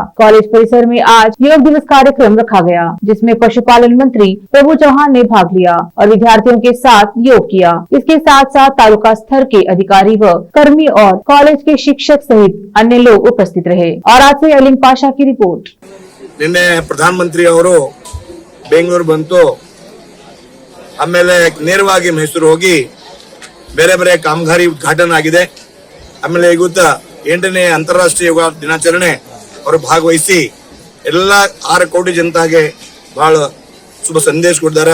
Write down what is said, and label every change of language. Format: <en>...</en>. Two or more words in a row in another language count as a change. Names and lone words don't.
<hi>कॉलेज परिसर में आज योग दिवस कार्यक्रम रखा गया, जिसमें पशुपालन मंत्री प्रभु चौहान ने भाग लिया और विद्यार्थियों के साथ योग किया। इसके साथ साथ तालुका स्तर के अधिकारी व कर्मी और कॉलेज के शिक्षक सहित अन्य लोग उपस्थित रहे। और आज से अलीम पाशा की रिपोर्ट।</hi> <kn>ನಿನ್ನೆ ಪ್ರಧಾನಮಂತ್ರಿ ಅವರು ಬೆಂಗಳೂರು ಬಂತು, ಆಮೇಲೆ ನೇರವಾಗಿ ಮೈಸೂರು ಹೋಗಿ ಬೇರೆ ಬೇರೆ ಕಾಮಗಾರಿ ಉದ್ಘಾಟನೆ ಆಗಿದೆ. ಆಮೇಲೆ ಇವತ್ತು 8ನೇ ಅಂತಾರಾಷ್ಟ್ರೀಯ ಯೋಗ ದಿನಾಚರಣೆ ಅವರು ಭಾಗವಹಿಸಿ ಎಲ್ಲ 6 ಕೋಟಿ ಜನತೆಗೆ ಬಹಳ ಶುಭ ಸಂದೇಶ ಕೊಟ್ಟಿದ್ದಾರೆ.</kn>